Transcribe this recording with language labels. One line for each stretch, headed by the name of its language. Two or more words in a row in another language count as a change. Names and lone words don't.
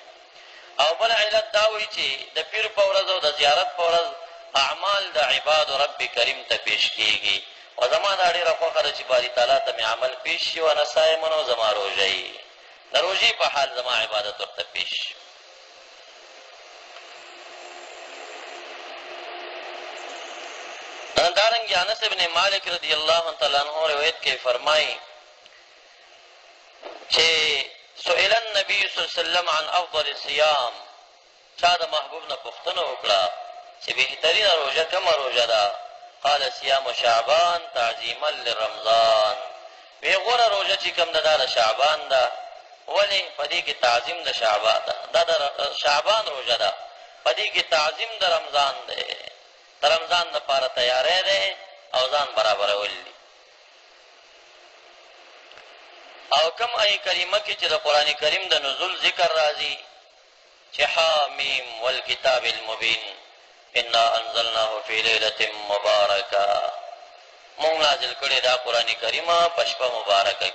Pashto: او بل علت دا وایي چې د پیر په ورځ او د زیارت په ورځ اعمال د عباد رب کریم ته پیش کېږي، او زما دا ډېره خوښه ده چې باري تعالی ته مې عمل پیش شي
Arabic: و انا صائمن
Pashto: او زما روژه یي، د روژې په حال زما عبادت ورته پیش شي. دارنګې انس ابن مالک
Arabic: رضی الله تعالی عنہ
Pashto: روایت کې فرمایي چې
Arabic: سئل النبي صلی الله علیه وسلم عن افضل الصيام،
Pashto: چا د محبوب نه پوښتنه وکړه چې بهترینه روژه کومه روژه ده؟
Arabic: قال صيام شعبان تعظیما لرمضان.
Pashto: وی غوره روژه چې کوم ده دا د شعبان ده. ولې؟ په دې کې تعظیم د شعبان ده، دا د شعبان روژه ده، په دې کې تعظیم د رمضان دی، د رمضان دپاره تیاری دی او ځان برابرول دي. او کم آیه کریمه کې چې د قرآن کریم د نزول ذکر راځي چې
Arabic: حامیم والکتاب المبین انا انزلناه فی لیلة مبارکه،
Pashto: مونږ نازل کړی دا قرآن کریمه په شپه مبارکه کې.